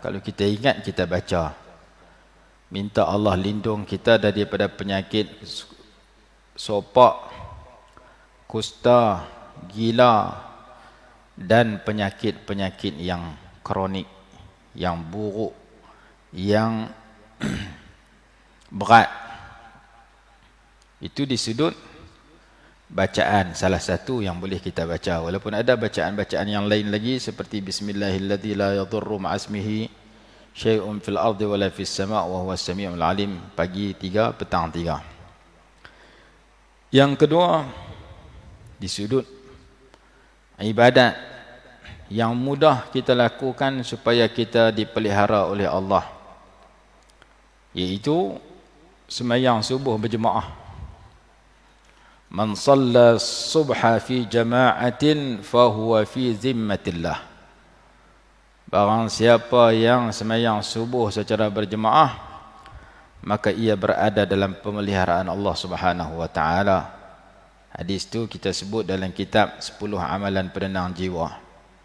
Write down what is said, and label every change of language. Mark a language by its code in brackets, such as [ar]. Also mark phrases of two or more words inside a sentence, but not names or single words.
[ms] Kalau kita ingat, kita baca, minta Allah lindung kita daripada penyakit sopak, kusta, gila dan penyakit-penyakit yang kronik, yang buruk, yang berat. Itu di sudut bacaan salah satu yang boleh kita baca. Walaupun ada bacaan-bacaan yang lain lagi seperti [ar] بسم الله الذي لا يضر مع اسمه شيء في الأرض ولا في السماء وهو السميع العليم, [ms] pagi 3, petang 3. Yang kedua, di sudut ibadat yang mudah kita lakukan supaya kita dipelihara oleh Allah, iaitu sembahyang subuh berjemaah. [ar] من صلى الصبح في جماعة فهو في ذمة الله. [ms] Barang siapa yang sembahyang subuh secara berjemaah, maka ia berada dalam pemeliharaan [ar] الله سبحانه وتعالى. [ms] Hadis itu kita sebut dalam kitab 10 amalan penenang jiwa.